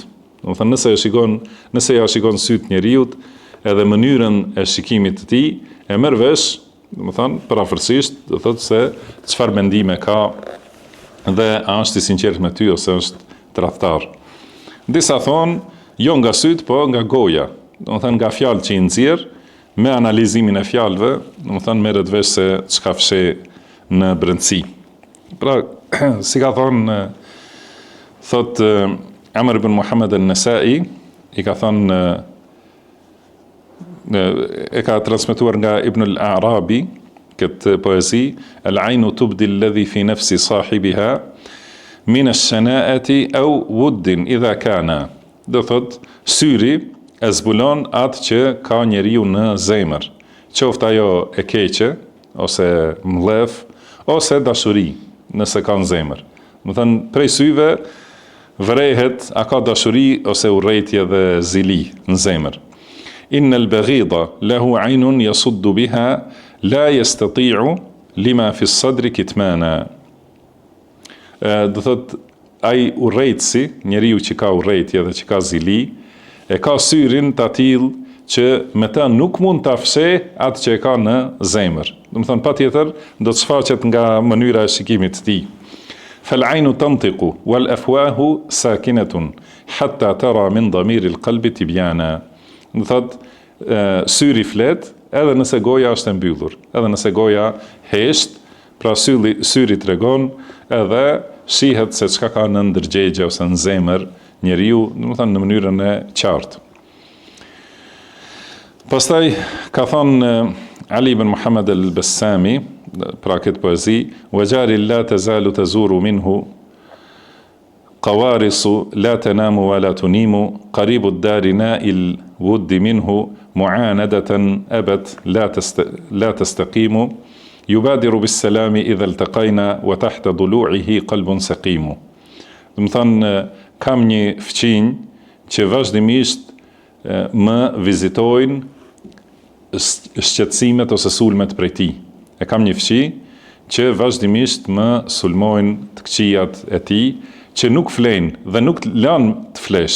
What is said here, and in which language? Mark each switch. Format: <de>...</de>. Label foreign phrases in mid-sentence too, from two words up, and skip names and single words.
<sq>Domethënë nëse ja shikon syt njeriut edhe mënyrën e shikimit të tij, e merr vesh, domethënë parafërsisht, do thotë se çfarë mendime ka dhe a është i sinqert me ty ose është tradhtar. Disa thonë jo nga syt, po nga goja. Domethënë nga fjalë që i nxjerr, me analizimin e fjalëve, domethënë merret vesh se çka fsheh në brendësi. Pra, si ka thonë, thot Amr ibn Muhammad al-Nasai, i ka thonë, e ka transmetuar nga Ibn al-Arabi, këtë poezi,</sq> <ar>العين تبدي الذي في نفس صاحبها من الشناءة أو ود إذا كانا.</ar> <sq>Do thot, syri e zbulon atë që ka njeriu në zemër, qoftë ajo e keqe, ose mllëf, ose dashuri, nëse ka në zemër. Më thënë, prej syve vërehet a ka dashuri ose urrejtje dhe zili në zemër.</sq> <ar>إن البغيض له عين يصد بها لا يستطيع لما في الصدر كتمانا.</ar> <sq>Do thot, ai urrejtësi, njeriu që ka urrejtje dhe që ka zili, e ka syrin të atill që me ta nuk mund të fsheh atë që e ka në zemër. Do të thonë, patjetër do të shfaqet nga mënyra e shikimit të tij.</sq> <ar>فالعين تنطق والأفواه ساكنة حتى ترى من ضمير القلب تبيانا.</ar> <sq>Do thotë, syri flet edhe nëse goja është e mbyllur, edhe nëse goja hesht, pra syri tregon edhe shihet se çka ka në ndërgjegje ose në zemër njeriu, do të thonë në mënyrën e qartë. Pastaj ka thonë Ali ibn Muhammad al-Bassami, pra këtë poezi,</sq> <ar>وَجَارِ لَا تَزَالُ تَزُورُ مِنْهُ قَوَارِصُ لَا تَنَامُ وَلَا تُنِيمُ قَرِيبُ الدَّارِ نَائِلْ وُدِّ مِنْهُ مُعَانَدَةً أَبَتْ لَا تَسْتَقِيمُ يُبَادِرُ بِالسَّلَامِ إِذَا الْتَقَيْنَا وَتَحْتَ ضُلُوعِهِ قَلْبٌ سَقِيمُ.</ar> <sq>Do të thonë, kam një fëqinj që vazhdimisht më vizitojnë shqetësimet ose sulmet prej tij. E kam një fëqi që vazhdimisht më sulmojnë të këqijat e tij, që nuk flenë dhe nuk lanë të flesh.</sq>